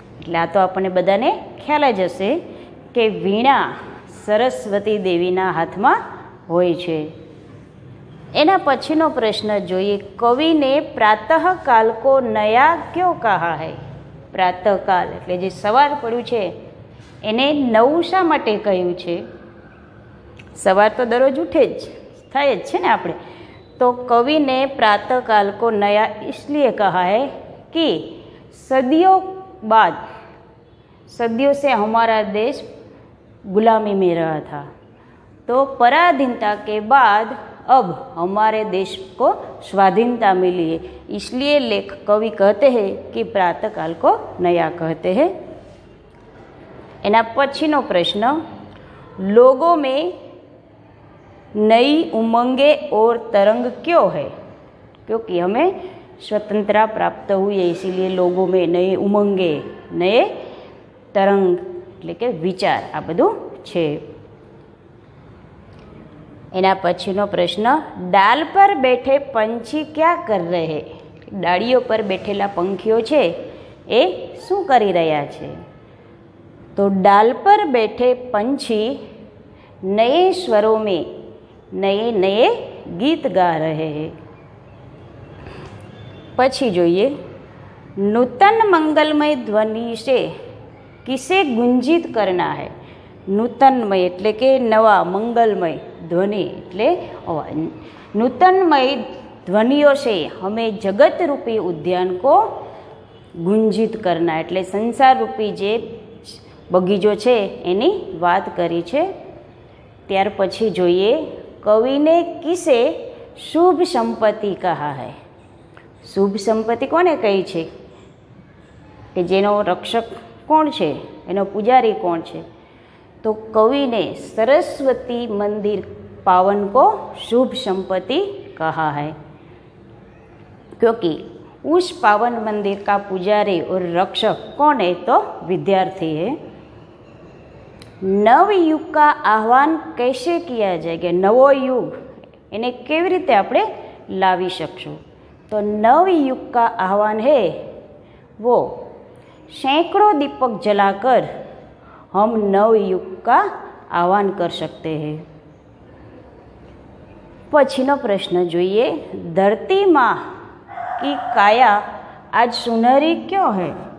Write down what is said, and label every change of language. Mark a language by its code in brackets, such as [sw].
[gu] એટલે આ તો આપણને બધાને ખ્યાલ જ હશે કે વીણા સરસ્વતી દેવીના હાથમાં હોય છે. એના પછીનો પ્રશ્ન જોઈએ. [hi] કવિને પ્રાતઃકાલ કો નયા ક્યો કહા હૈ. [gu] પ્રાતઃકાલ એટલે જે સવાર પડ્યું છે એને નવું શા માટે કહ્યું છે? સવાર તો દરરોજ ઉઠે જ થાય જ છે ને આપણે. [hi] તો કવિને प्रातःकाल को नया इसलिए कहा है कि सदियों बाद, सदियों से हमारा देश गुलामी में रहा था, तो पराधीनता के बाद अब हमारे देश को स्वाधीनता मिली है, इसलिए कवि कहते हैं कि प्रातःकाल को नया कहते हैं. [gu] एना पछीनो प्रश्न. [hi] लोगों में नई उमंगे और तरंग क्यों है? क्योंकि हमें स्वतंत्रता प्राप्त हुई है, इसीलिए लोगों में नए उमंगे, नए तरंग [gu] એટલે કે વિચાર આ બધું છે. એના પછીનો પ્રશ્ન. [hi] ડાલ પર બેઠે પંછી ક્યાં કર રહે. [gu] ડાળીઓ પર બેઠેલા પંખીઓ છે એ શું કરી રહ્યા છે? [hi] તો ડાલ પર બેઠે પંછી નए स्वरों में नए नए गीत गा रहे हैं. [gu] પછી જોઈએ. [hi] नूतन मंगलमय ध्वनि से किसे गुंजित करना है. [gu] नूतनमय એટલે કે નવા, મંગલમય, ધ્વનિ એટલે અવાજ. [hi] नूतनमय ध्वनियों से हमें जगत रूपी उद्यान को गुंजित करना [gu] એટલે સંસાર રૂપી જે બગીચો છે એની વાત કરી છે. ત્યાર પછી જોઈએ. [hi] કવિને કિસે શુભ સંપત્તિ કહા હૈ. [gu] શુભ સંપત્તિ કોને કહી છે? કે જેનો રક્ષક કોણ છે, એનો પૂજારી કોણ છે? [hi] તો કવિને सरस्वती मंदिर पावन को शुभ संपत्ति कहा है, क्योंकि उस पावन मंदिर का पुजारी और रक्षक कौन है? तो विद्यार्थी है. नव युग का आह्वान कैसे किया जाए, [gu] કે નવો યુગ એને કેવી રીતે આપણે લાવી શકશું? [hi] તો नव युग का आह्वान है वो सैकड़ों दीपक जलाकर हम नव युग का आह्वान कर सकते हैं. [gu] पछीनो प्रश्न જોઈએ. [hi] धरती माँ की काया आज सुनहरी क्यों है?